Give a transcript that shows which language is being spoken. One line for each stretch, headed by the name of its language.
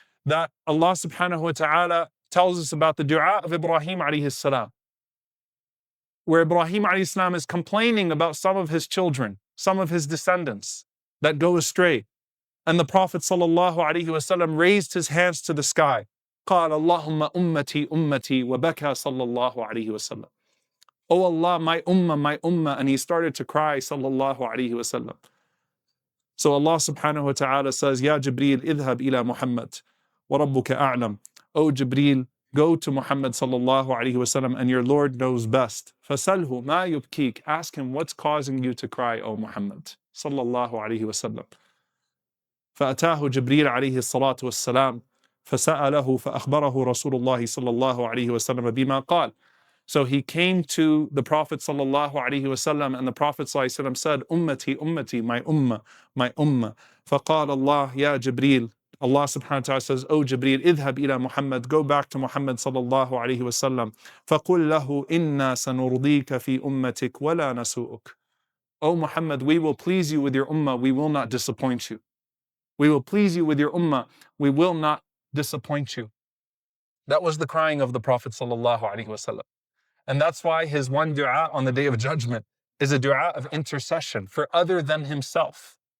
English: That Allah subhanahu wa ta'ala tells us about the dua of Ibrahim alayhi salam, where Ibrahim alayhi salam is complaining about some of his children, some of his descendants that go astray. And the Prophet ﷺ raised his hands to the sky.
Arabic: قال اللهم أمتي أمتي وبكى صلى الله عليه وسلم.
English: Oh Allah, my ummah, and he started to cry sallallahu alayhi wasallam. So Allah subhanahu wa ta'ala says,
Arabic: Ya Jibreel, idhab ila Muhammad, wa rabbuka a'lam.
English: Oh Jibreel, go to Muhammad sallallahu alayhi wasallam, and your Lord knows best.
Arabic: فَسَلْهُ مَا يُبْكِيك.
English: Ask him what's causing you to cry, O Muhammad sallallahu alayhi wasallam.
Arabic: فأتاه جبريل عليه الصلاة والسلام فسأله فأخبره رسول الله صلى الله عليه وسلم بما قال.
English: So he came to the Prophet sallallahu alaihi wasallam, and the Prophet sallallahu alaihi wasallam said,
Arabic: Ummati, ummati,
English: my ummah, my ummah.
Arabic: فقال الله يا جبريل.
English: Allah subhanahu wa ta'ala says, O Jibreel,
Arabic: idhab ila Muhammad,
English: go back to Muhammad sallallahu alaihi wasallam.
Arabic: فقل له إنا سنرضيك في أمتك ولا نسوءك.
English: O Muhammad, we will please you with your ummah, we will not disappoint you. We will please you with your ummah, we will not disappoint you. That was the crying of the Prophet sallallahu alaihi wasallam. And that's why his one dua on the Day of Judgment is a dua of intercession for other than himself.